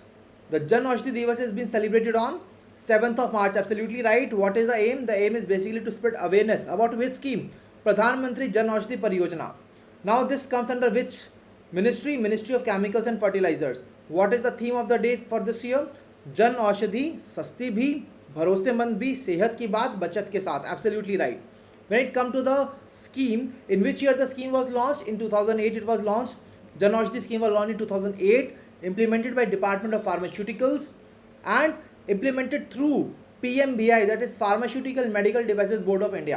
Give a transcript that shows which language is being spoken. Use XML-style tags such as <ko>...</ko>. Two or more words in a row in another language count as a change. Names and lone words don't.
<en>The Jan Aushadhi Divas has been celebrated on 7th of March. Absolutely right. What is the aim? The aim is basically to spread awareness about which scheme? Pradhan Mantri Jan Aushadhi Pariyojana. Now this comes under which ministry? Ministry of Chemicals and Fertilizers. What is the theme of the day for this year?</en> <hi>जन औषधि, सस्ती भी, भरोसेमंद भी, सेहत की बात बचत के साथ.</hi> <en>Absolutely right. When it comes to the scheme, in which year the scheme was launched? In 2008 it was launched. Jan Aushadhi scheme was launched in 2008, implemented by Department of Pharmaceuticals and implemented through PMBI, that is Pharmaceutical and Medical Devices Board of India.</en>